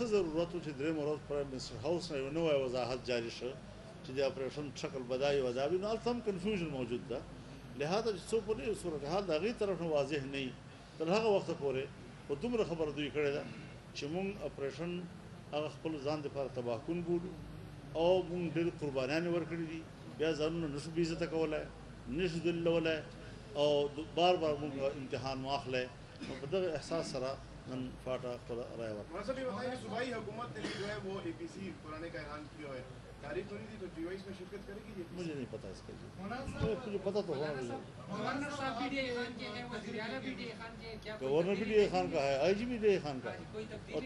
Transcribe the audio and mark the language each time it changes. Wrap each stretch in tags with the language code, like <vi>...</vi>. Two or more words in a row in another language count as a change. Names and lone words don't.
<ps>ضرورت و چې درېیمه ورځ پرایم منسټر هاوس نه یو نوی وضاحت جاری شو چې د اپریشن شکل بدایي و دا وي، نو هلته هم کنفیوژن موجود ده، لہذا چې څوک په دې صورتحال د هغې طرف نه واضح نه وي تر هغه وخته پورې خو دومره خبره دوی کړې ده چې مونږ اپریشن هغه خپل ځان دپاره تباه کن بولو او مونږ ډېر قربانیانې ورکړي دي، بیا ځانونه نشو بې عزته کولی، نشو ذلولی او بار بار مونږ امتحان واخلی، نو په دغه احساس سره نن فاټا خپله رایه ورکړه۔</ps> <ur>مولانا صاحب یہ بتائیں کہ صوبائی حکومت نے جو ہے وہ اے پی سی بنانے کا اعلان کیا ہے، تاریخ بنی تھی تو جی او اس میں شرکت کرے گی؟ مجھے نہیں پتہ اس کا جی، مجھے پتہ تو ہونا چاہیے۔ گورنر صاحب بی ڈی اے خان کے ہیں، وزیر اعلیٰ بی ڈی اے خان کے ہیں، کیا کوئی گورنر بھی ڈی اے خان کا ہے، آئی جی بھی ڈی اے خان کا ہے، کوئی اور تبدیلی</ur>